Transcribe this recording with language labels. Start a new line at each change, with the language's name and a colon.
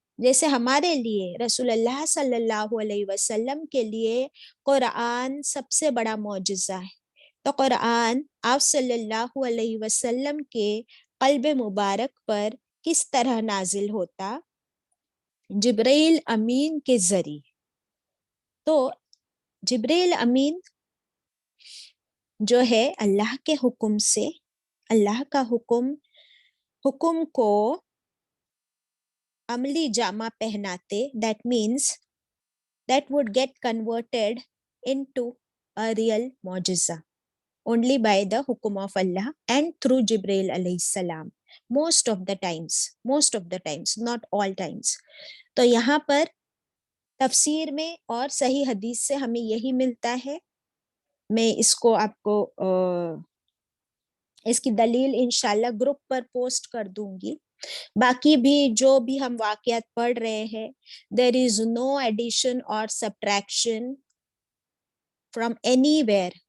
Urdu: جیسے ہمارے لیے رسول اللہ صلی اللہ علیہ وسلم کے لیے قرآن سب سے بڑا معجزہ ہے، تو قرآن آپ صلی اللہ علیہ وسلم کے قلب مبارک پر کس طرح نازل ہوتا؟ جبرائیل امین کے ذریعے. تو جبرائیل امین جو ہے اللہ کے حکم سے، اللہ کا حکم کو عملی جامہ پہناتے.
English: That means that would get converted into a real معجزہ only by the hukum of Allah and through Jibreel alayhi salam most of the times, not all times.
Urdu: تو یہاں پر تفسیر میں اور صحیح حدیث سے ہمیں یہی ملتا ہے. میں اس کو آپ کو اس کی دلیل انشاءاللہ گروپ پر پوسٹ کر دوں گی. باقی بھی جو بھی ہم واقعات پڑھ رہے ہیں،
English: there is no addition or subtraction from anywhere.